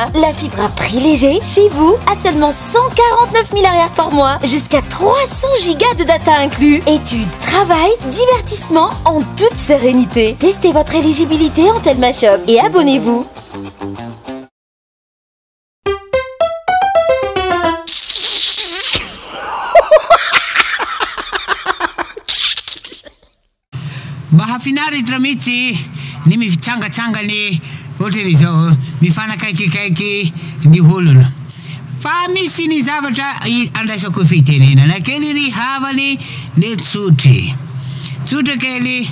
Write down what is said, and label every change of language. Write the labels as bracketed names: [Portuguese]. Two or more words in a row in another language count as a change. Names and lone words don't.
[French] La fibre à prix léger, chez vous, à seulement 149 000 arrières par mois, jusqu'à 300 gigas de data inclus. Études, travail, divertissement en toute sérénité. Testez votre éligibilité en Telma Shop et abonnez-vous. [Malagasy] Mahafinaritra mihitsy ny mifitsangatangany ohatry izao mifanakaikikaiky ny olona fa misy ny zavatra andraisako fitenenana kely ry havany le tsotra kely